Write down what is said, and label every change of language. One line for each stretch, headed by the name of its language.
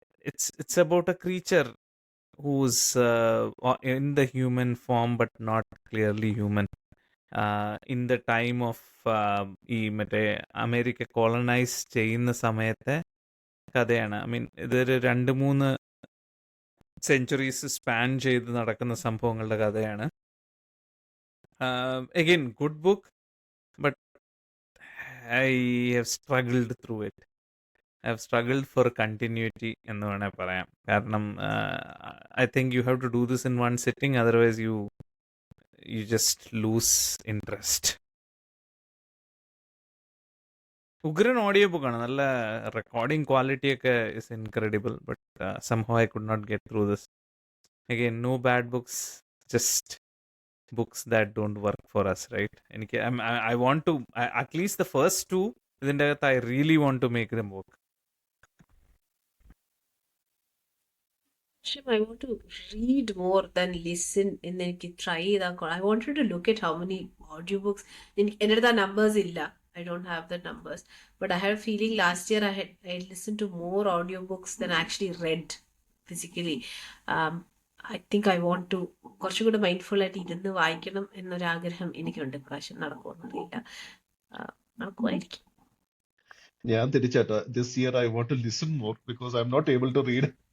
English: it's about a creature who's in the human form but not clearly human. In the time of
Malayalam: ഈ മറ്റേ America colonise ചെയ്യുന്ന സമയത്തെ കഥയാണ്.
English: I mean
Malayalam: ഇതൊരു 2-3 centuries span ചെയ്ത് നടക്കുന്ന സംഭവങ്ങളുടെ കഥയാണ്.
English: Again good book, but I have struggled through it. I have struggled for continuity
Malayalam: എന്ന് വേണേൽ പറയാം. കാരണം
English: I think you have to do this in one sitting, otherwise you just lose interest.
Malayalam: ഉഗ്രൻ audio ബുക്കാണ്. നല്ല റെക്കോർഡിംഗ് ക്വാളിറ്റി ഒക്കെ
English: is incredible, but somehow I could not get through this. Again, no bad books, just books that don't work for us, right?
Malayalam: എനിക്ക്
English: I want to at least the first 2
Malayalam: ഇതിൻ്റെ അകത്ത്
English: I really want to make them work. I want to read more than listen
Malayalam: എന്ന് എനിക്ക് try ചെയ്താൽ
English: I wanted to look at how many audiobooks
Malayalam: എൻ്റെ അടുത്ത്
English: ആ numbers
Malayalam: ഇല്ല.
English: I don't have the numbers, but I had a feeling last year I listened to more audiobooks than I actually read physically. I think I want to
Malayalam: കുറച്ചും കൂടെ mindful ആയിട്ട് ഇരുന്ന് വായിക്കണം എന്നൊരാഗ്രഹം എനിക്കുണ്ട്. പ്രാവശ്യം നടക്കുമെന്നറിയില്ല. നടക്കുമായിരിക്കും. ഞാൻ തിരിച്ചാട്ടോ,
English: This year I want to listen more because I am not able to read.